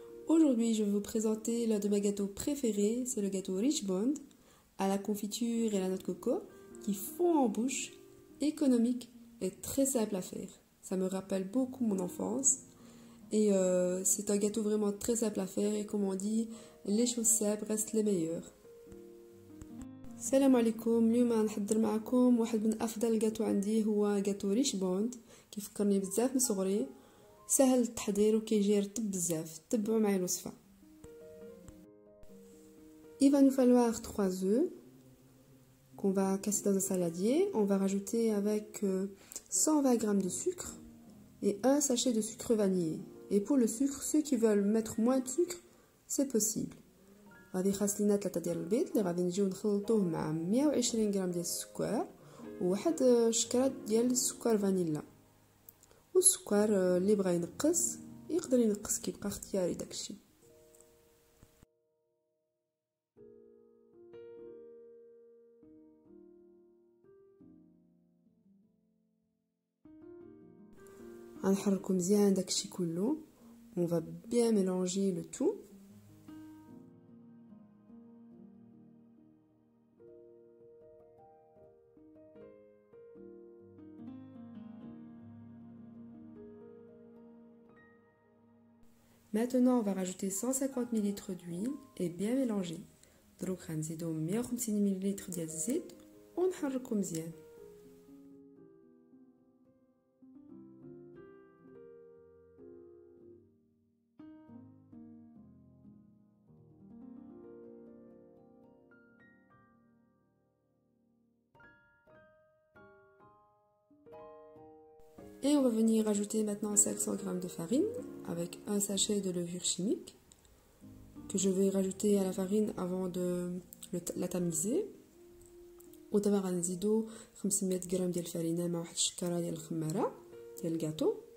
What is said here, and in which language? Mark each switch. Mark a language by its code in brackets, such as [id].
[fr] Aujourd'hui, je vais vous présenter l'un de mes gâteaux préférés, c'est le gâteau Rich Bond à la confiture et la noix de coco qui fond en bouche, économique et très simple à faire. Ça me rappelle beaucoup mon enfance et c'est un gâteau vraiment très simple à faire et comme on dit, les choses simples restent les meilleures. [ar] السلام عليكم. اليوم غنحضر معكم واحد من افضل الجاتو عندي، هو جاتو ريش بوند. كيفكرني بزاف من صغري، سهل التحضير وكيجي رطب بزاف. تبعوا معايا الوصفه. [fr] Il va nous falloir 3 œufs qu'on va casser dans un saladier. On va rajouter avec 120 g de sucre et un sachet de sucre vanillé. Et pour le sucre, ceux qui veulent mettre moins de sucre, c'est possible. [ar] غادي خاص لينا 3 ديال البيض اللي غادي نجيو نخلطوه مع 120 غرام ديال السكر وواحد شكرات ديال السكر فانيلا. والسكر اللي بغى ينقص يقدر ينقص، كيبقى اختياري داكشي. غنحركو مزيان داكشي كله. [fr] On va bien mélanger le tout. Maintenant, on va rajouter 150 ml d'huile et bien mélanger. [ar] دروك غنزيدو 150 ml ديال الزيت ونحركو مزيان. [fr] Et on va venir rajouter maintenant 500 g de farine avec un sachet de levure chimique que je vais rajouter à la farine avant de la tamiser. [ar] ودابا غنزيدو 500 g ديال الفرينه مع واحد الشكاره ديال الخماره ديال الكاطو.